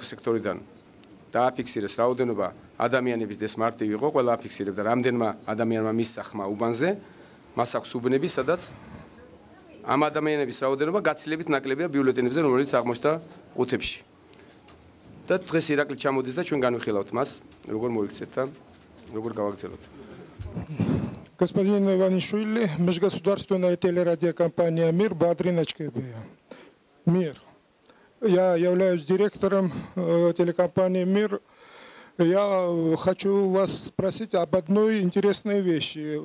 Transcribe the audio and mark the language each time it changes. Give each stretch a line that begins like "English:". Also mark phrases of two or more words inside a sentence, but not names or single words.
Georgian: სექტორიდან დააფიქსირეს რაოდენობა ადამიანების დეს მარტივი იყო ყველა აფიქსირებდა რამდენმა ადამიანმა მისცა ხმა უბანზე მას აქვს უბნები სადაც ამ ადამიანების რაოდენობა გაცილებით ნაკლებია ბიულეტენებზე რომელიც აღმოჩნდა ყუთებში და დღეს ირაკლი ჩამოდის და ჩვენ განვიხილავთ მას როგორ მოიქცეთ და როგორ გავაგრძელოთ.
Russian: Господин Иванишвили, межгосударственная телерадиокомпания «Мир», Бадрина Чкебея. «Мир». Я являюсь директором телекомпании «Мир». Я хочу вас спросить об одной интересной вещи.